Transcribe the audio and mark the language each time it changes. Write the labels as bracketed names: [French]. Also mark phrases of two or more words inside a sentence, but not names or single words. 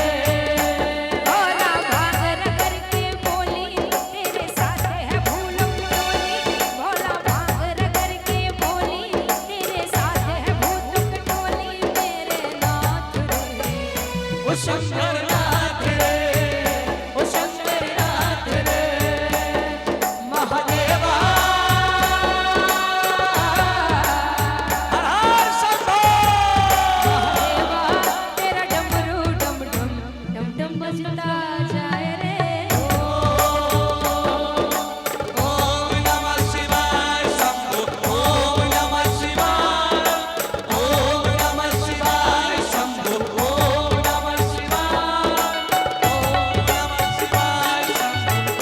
[Hindi] भोला भांग रगड़ के बोली तेरे साथ है भूलों की टोली, भोला भांग रगड़ के बोली तेरे साथ है भूतों की टोली मेरे नाथ रे, ओ शंकर नाथ रे, ओ शंकर नाथ रे। महादेवा हर हर शंभो महादेवा तेरा डमरू डम डम डम डम बजता जाए रे। [Sanskrit] ओम नमः शिवाय शंभो ओम नमः शिवाय ओम नमः शिवाय शंभो ओम नमः शिवाय ओम नमः शिवाय शंभो